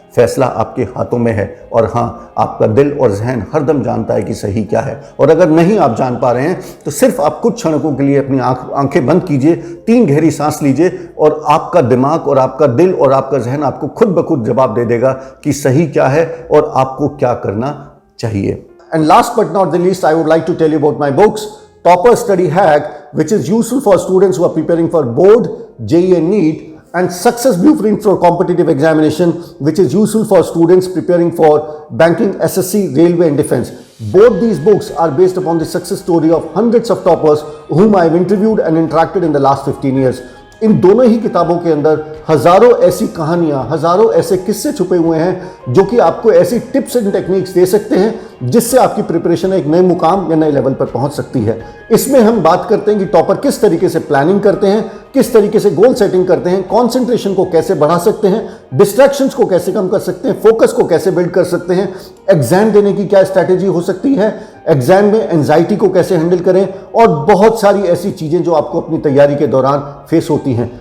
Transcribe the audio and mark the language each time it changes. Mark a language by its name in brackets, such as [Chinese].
[Hindi] फैसला आपके हाथों में है और हाँ, आपका दिल और जहन हरदम जानता है कि सही क्या है। और अगर नहीं आप जान पा रहे हैं तो सिर्फ आप कुछ क्षणों के लिए अपनी आंखें बंद कीजिए, 3 गहरी सांस लीजिए और आपका दिमाग और आपका दिल और आपका जहन आपको खुद ब खुद जवाब दे देगा कि सही क्या है और आपको क्या करना चाहिए। [English] And last but not the least, I would like to tell you about my books, Topper Study Hack, which is useful for students who are preparing for board, JEE and NEET, and Success Blueprint for competitive examination, which is useful for students preparing for banking, SSC, railway and defense. Both these books are based upon the success story of hundreds of toppers whom I have interviewed and interacted in the last 15 years. [Hindi] इन दोनों ही किताबों के अंदर हजारों ऐसी कहानियां, हजारों ऐसे किस्से छुपे हुए हैं जो कि आपको ऐसी टिप्स एंड टेक्निक्स दे सकते हैं जिससे आपकी प्रिपरेशन एक नए मुकाम या नए लेवल पर पहुंच सकती है। इसमें हम बात करते हैं कि टॉपर किस तरीके से प्लानिंग करते हैं, किस तरीके से गोल सेटिंग करते हैं, कॉन्सेंट्रेशन को कैसे बढ़ा सकते हैं, डिस्ट्रैक्शंस को कैसे कम कर सकते हैं, फोकस को कैसे बिल्ड कर सकते हैं, एग्जाम देने की क्या स्ट्रैटेजी हो सकती है, एग्जाम में एंजाइटी को कैसे हैंडल करें और बहुत सारी ऐसी चीजें जो आपको अपनी तैयारी के दौरान फेस होती हैं।